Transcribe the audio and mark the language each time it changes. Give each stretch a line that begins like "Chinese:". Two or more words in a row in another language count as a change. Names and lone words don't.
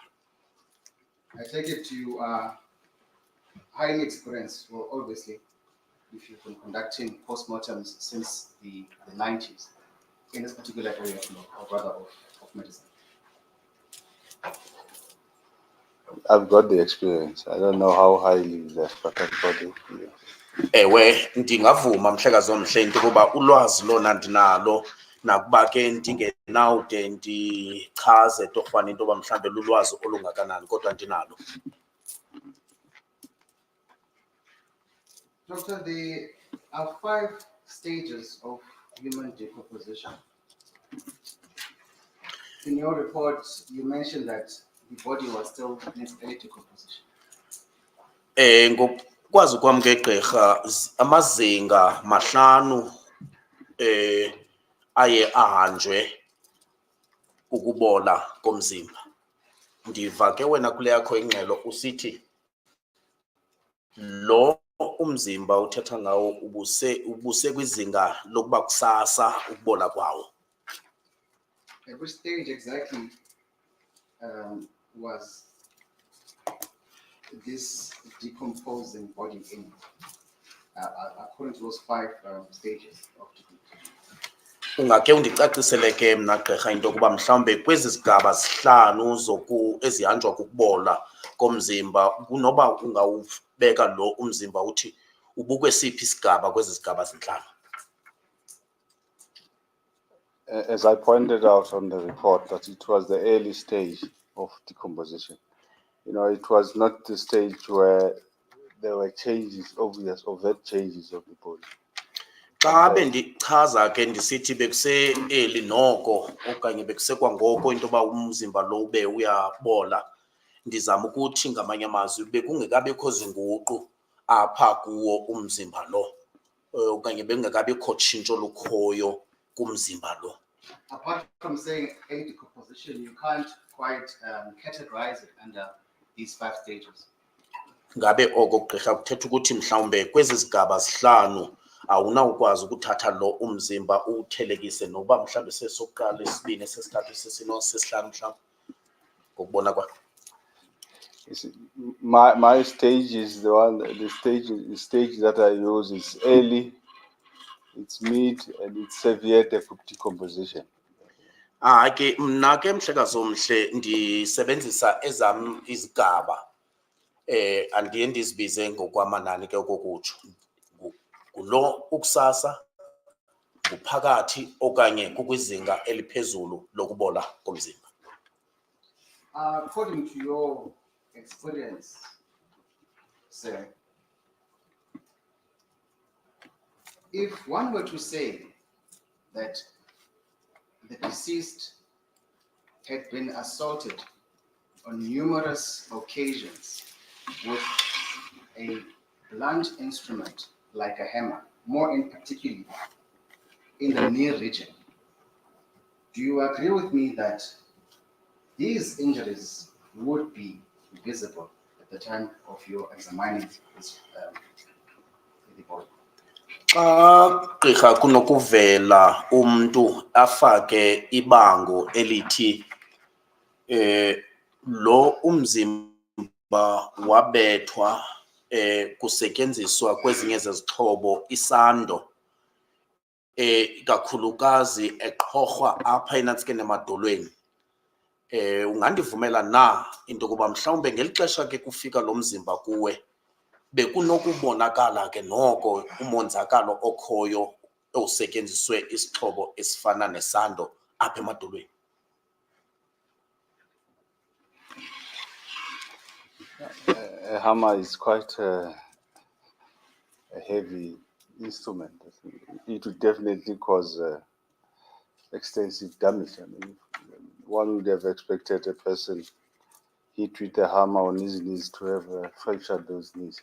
English: I take it you are highly experienced, well, obviously, if you've been conducting postmortems since the 90s in this particular area of law, or rather of medicine. I've got the experience. I don't know how highly that, but I've got it. Yeah.
Xhosa: Ewe ndingavuma mhlekazi omhle into yokuba ulwazi lona ndinalo nakuba ke ndingenawude ndichaze torhwana into yoba mhlawumbe lulwazi olungakanani kodwa ndinalo.
English: Doctor, the are 5 stages of human decomposition. In your report, you mentioned that the body was still in its early decomposition.
Xhosa: Ngokwazi kwami ke gqirha amazinga mahlanu aye ahanjwe ukubola komzimba. Ndiva ke wena kule yakho ingxelo usithi lo umzimba uthetha ngawo ubuse kwizinga lokuba kusasa ukubola kwawo.
English: At which stage exactly was this decomposing body in, according to those 5 stages of decomposition?
Xhosa: Ungake undicacisele ke mna gqirha into yokuba mhlawumbe kwezi zigaba zihlanu ezihanjwa kukubola komzimba kunoba ungawubeka lo umzimba uthi ubukwesiphi isigaba kwezi zigaba zinhlanu.
English: As I pointed out on the report, that it was the early stage of decomposition. You know, it was not the stage where there were changes, obvious, overt changes of the body.
Xhosa: Xa bendichaza ke ndisithi bekuse eli noko okanye bekuse kwangoko into yoba umzimba lo ube uyabola, ndizama ukuthi ngamanye amazwi bekungekabikho zinguqu apha kuwo umzimba lo okanye bekungekabikho tshintsho lukhoyo kumzimba lo.
English: Apart from saying early decomposition, you can't quite categorize it under these 5 stages.
Xhosa: Ngabe oko gqirha kuthetha ukuthi mhlawumbe kwezi zigaba zihlanu awunawukwazi ukuthatha lo umzimba uthelekise noba mhlawumbe sesokuqala esibini sesithathu sesino sesihlanu mhlawumbe ngokubona kwakho.
English: My stage is the stage that I use is early, it's mid, and it's severe decomposition.
Xhosa: Ke mna ke mhlekazi omhle ndisebenzisa ezam izigaba andiye ndizibize ngokwamanani ke okokutsho ngulo ukusasa nguphakathi okanye kukwizinga eliphezulu lokubola komzimba.
English: According to your experience, sir, if one were to say that the deceased had been assaulted on numerous occasions with a blunt instrument like a hammer, more in particular in the knee region, do you agree with me that these injuries would be visible at the time of your examining this the body?
Xhosa: Xa gqirha kunokuvela umntu afake ibango elithi lo umzimba wabethwa kusetyenziswa kwezinye zezixhobo isando kakhulukazi eqhorhwa apha enantsikeni emadolweni, ungandivumela na into yokuba mhlawumbe ngeli xesha ke kufika lo mzimba kuwe bekunokubonakala ke noko umonzakalo okhoyo osetyenziswe isixhobo esifana nesando apha emadolweni?
English: A hammer is quite a heavy instrument. It would definitely cause extensive damage. I mean, one would have expected a person hit with a hammer on his knees to have fractured those knees.